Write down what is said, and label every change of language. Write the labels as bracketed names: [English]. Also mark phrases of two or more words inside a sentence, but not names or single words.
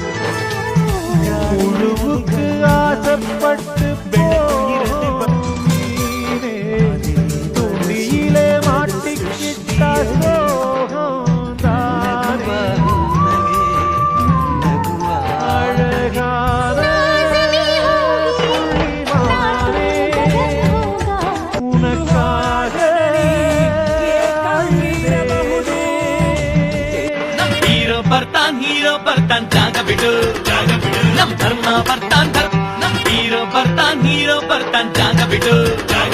[Tamil] உழுவுக்கு ஆசைப்பட்டு துணியிலே மாட்டிக்கிட்டா சோகம் தானே. அழகான புள்ளிமானே, உனக்காக [Kannada] ಹೀರೋ ಬರ್ತಾನ್ ಜಾಗ ಬಿಡು ನಮ್ ಧರ್ಮ ಬರ್ತಾನ್ ಹೀರೋ ಬರ್ತಾನ್ ಜಾಗ ಬಿಡು.